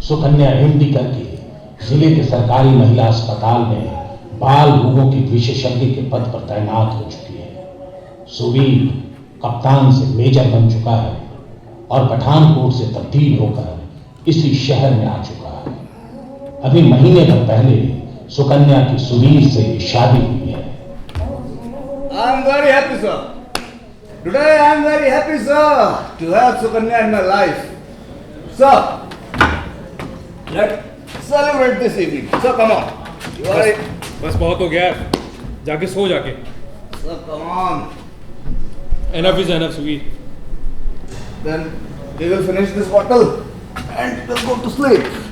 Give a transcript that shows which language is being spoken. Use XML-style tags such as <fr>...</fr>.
<hi>Sukanya MD करके जिले के सरकारी महिला अस्पताल में बाल रोगों की विशेषज्ञ के पद पर तैनात हो चुकी है। सुवीर कप्तान से मेजर बन चुका है और पठानकोट से तब्दील होकर इसी शहर में आ चुका है। अभी महीने भर पहले सुकन्या की सुवीर से शादी हुई है।</hi> <en>I am very happy, sir. Today I am very happy, sir, to have Sukanya in my life. Sir, let's celebrate this evening. Sir, come on. You are it.</en> <hi>बस बहुत हो गया, जाके सो जाके।</hi> <en>Sir, come on. Enough is enough, Sweet. Then we will finish this bottle and we'll go to sleep.</en>